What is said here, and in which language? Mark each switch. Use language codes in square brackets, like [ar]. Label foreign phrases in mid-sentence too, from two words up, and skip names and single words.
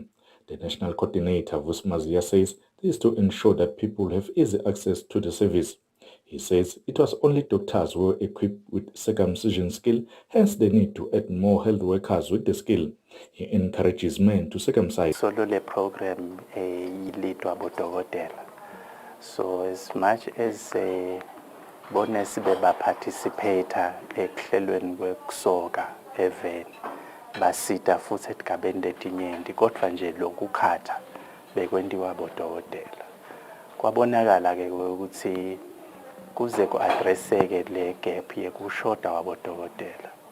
[en] The national coordinator, Vusi Mazia, says this is to ensure that people have easy access to the service. He says it was only doctors who were equipped with circumcision skill, hence the need to add more health workers with the skill. He encourages men to circumcise. [ss] Solo le program ilitwa bodokotela. [en] So as much as [ss] bonesi beba participator ekuhlelweni kwekusoka eveni basita futhi etigabeni letinyenti kodwa nje lokukhatha bekwendiwa bodokotela. Kwabonakala ke ukuthi kuze ku-addresseke le gap yekushoda wabodokotela.